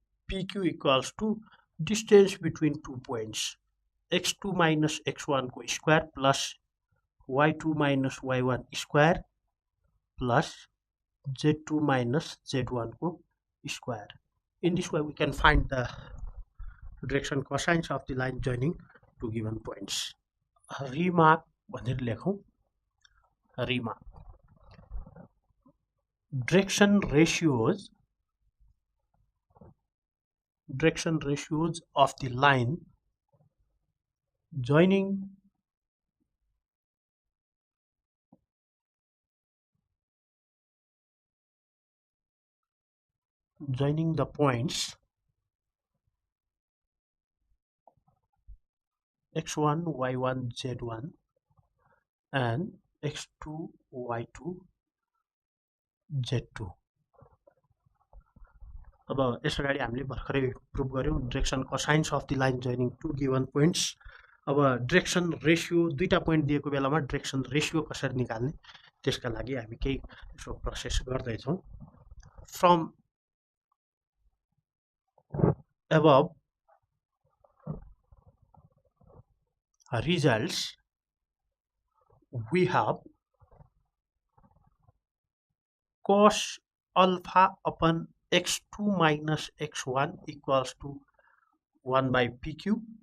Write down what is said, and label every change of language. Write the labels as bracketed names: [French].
[English] PQ equals to distance between 2 points, x2 minus x1 को square plus y2 minus y1 square plus z2 minus z1 को square. In this way we can find the direction cosines of the line joining two given points. [Nepali] Remark भनेर लेखौं. [English] Remark. Direction ratios of the line joining the points x1 y1 z1 and x2 y2 z2. [Nepali] अब यस अगाडि हामीले भर्खरै prove गर्यौं [English] Direction cosines of the line joining two given points. [Nepali] अब direction ratio दुईटा point दिएको बेलामा डाइरेक्सन रेशियो कसरी निकाल्ने त्यसका लागि हामी केही यसो प्रोसेस गर्दै छौं. [English] from above results we have cos alpha upon x2 minus x1 equals to 1 by PQ,